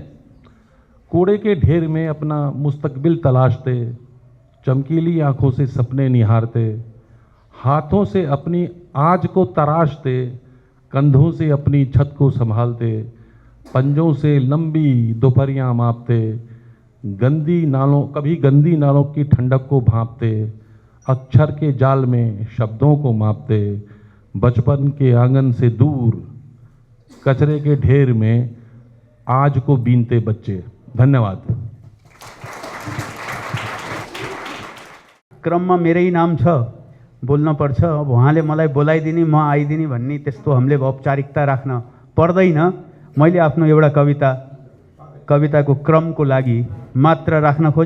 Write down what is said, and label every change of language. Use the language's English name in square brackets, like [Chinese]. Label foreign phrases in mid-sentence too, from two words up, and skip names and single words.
[Hindi] कूड़े के ढेर में अपना मुस्तकबिल तलाशते, चमकीली आंखों से सपने निहारते, हाथों से अपनी आज को तराशते, कंधों से अपनी छत को संभालते, पंजों से लंबी दोपहरियां मापते, कभी गंदी नालों की ठंडक को भांपते, अक्षर के जाल में शब्दों को मापते, बचपन के आंगन से दूर कचरे के ढेर में आज को बीनते बच्चे। धन्यवाद। [Nepali] क्रममा मेरै नाम छ, बोल्न पर्छ। अब उहाँले मलाई बोलाइदिने, म आइदिने भन्ने त्यस्तो हामीले औपचारिकता राख्न पर्दैन। मैले आफ्नो एउटा कविताको क्रमको लागि मात्र राख्न खोजेँ।